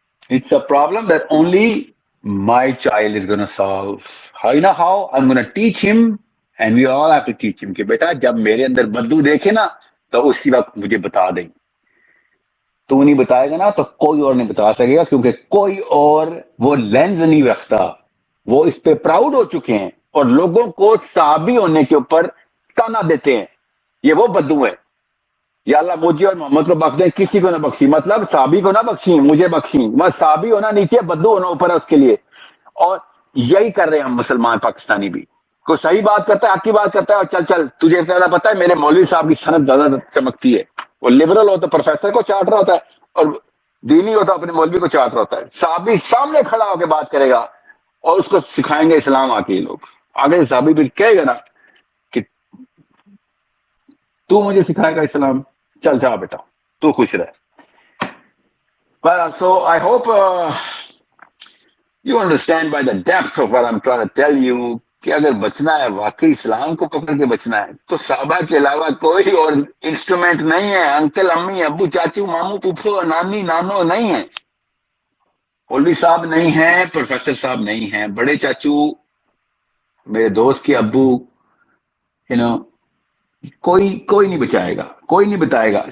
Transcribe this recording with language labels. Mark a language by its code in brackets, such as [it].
[en] It's a problem that only my child is going to solve. How you know how? I'm going to teach him [ur] and we all have to teach him کہ بیٹا جب میرے اندر بدو دیکھے نا تو اسی وقت مجھے بتا دیں. تو نہیں بتائے گا نا تو کوئی اور نہیں بتا سکے گا, کیونکہ کوئی اور وہ لینز نہیں رکھتا. وہ اس پہ پراؤڈ ہو چکے ہیں اور لوگوں کو صحابی ہونے کے اوپر تانا دیتے ہیں. یہ وہ بدو ہے. یا اللہ مجھے اور محمد کو بخش دیں, کسی کو نہ بخشی. مطلب صحابی کو نہ بخشیں, مجھے بخشیں. بس صحابی ہونا نیچے, بدو ہونا اوپر ہے اس کے لیے. اور یہی کر رہے ہیں ہم مسلمان پاکستانی بھی. کوئی صحیح بات کرتا ہے, حق کی بات کرتا ہے, اور چل تجھے زیادہ پتا ہے میرے مولوی صاحب کی سند زیادہ چمکتی ہے. وہ لبرل ہو تو پروفیسر کو چاٹ رہا ہوتا ہے, اور دینی ہو تو اپنے مولوی کو چاٹ رہا ہوتا ہے. صحابی سامنے کھڑا ہو کے بات کرے گا اور اس کو سکھائیں گے اسلام. آ کے یہ لوگ آگے صحابی بھی کہے گا نا کہ تو مجھے سکھائے گا اسلام, چل جا بیٹا تو خوش رہ. [en] So I hope you understand by the depth of what I'm trying to tell you [ur] کہ اگر بچنا ہے واقعی اسلام کو پکڑ کے بچنا ہے تو صحابہ کے علاوہ کوئی اور انسٹرومنٹ نہیں ہے. انکل امی ابو چاچو ماموں پھوپھو نانی نانو نہیں ہے. مولوی صاحب نہیں ہیں, پروفیسر صاحب نہیں ہیں, بڑے چاچو میرے دوست کے ابو کوئی نہیں بچائے گا, کوئی نہیں بتائے گا.